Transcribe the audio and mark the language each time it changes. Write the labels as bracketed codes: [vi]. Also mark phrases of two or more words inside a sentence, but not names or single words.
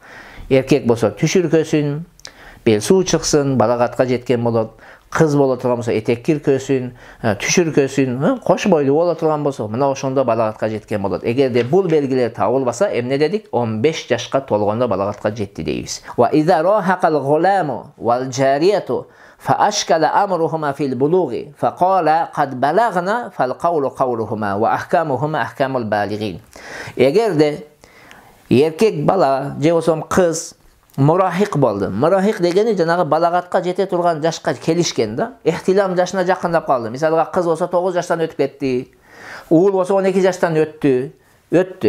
[ky] Эркек болсо түшүркөсүн, бел суу чыксын, балагатка жеткен болот. Кыз боло турган болсо этек киркөсүн, түшүркөсүн, кош бойлуу боло турган болсо, мына ошондо балагатка жеткен болот. Эгерде бул белгилер табылбаса, эмне дедик? 15 жашка толгондо балагатка жетти дейбиз. [ar] وإذا راهق الغلام والجارية فأشكل أمرهما في البلوغ فقال قد بلغنا فالقول قولهما وأحكامهما أحكام البالغين. [ky] Эгерде эркек бала же болсо кыз мурахик болду. Мурахик дегени жанагы балагатка жете турган жашка келишкен да. Эхтилам жашына жакындап калды. Мисалга кыз болсо 9 жаштан өтүп кетти. Уул болсо 12 жаштан өттү.